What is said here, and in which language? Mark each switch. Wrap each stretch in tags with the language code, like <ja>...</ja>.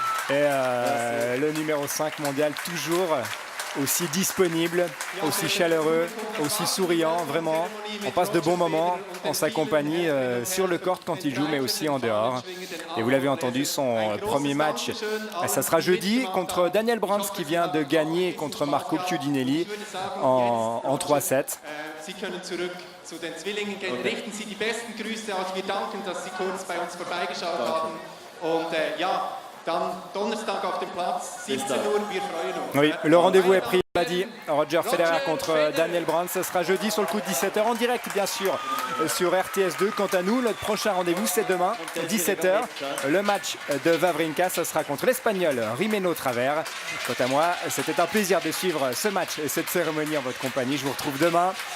<fr>Et le numéro 5 mondial, toujours aussi disponible, aussi chaleureux, aussi souriant, vraiment. On passe de bons moments en sa compagnie sur le court quand il joue, mais aussi en dehors. Et vous l'avez entendu, son premier match, ça sera jeudi contre Daniel Brands qui vient de gagner contre Marco Chiudinelli en 3-7.</fr> <de>Sie können zurück zu den Zwillingen gehen. Richten Sie die besten Grüße aus. Wir danken, dass Sie kurz bei uns vorbeigeschaut haben. Und ja, dann Donnerstag auf dem Platz, 17 Uhr, wir freuen uns.</de> <fr>Oui, le rendez-vous est pris, on l'a dit. Roger Federer contre Daniel Brands. Ce sera jeudi sur le coup de 17h en direct, bien sûr, sur RTS2. Quant à nous, notre prochain rendez-vous, c'est demain, 17h. Le match de Wawrinka, ce sera contre l'Espagnol Jimeno Travers. Quant à moi, c'était un plaisir de suivre ce match et cette cérémonie en votre compagnie. Je vous retrouve demain.</fr>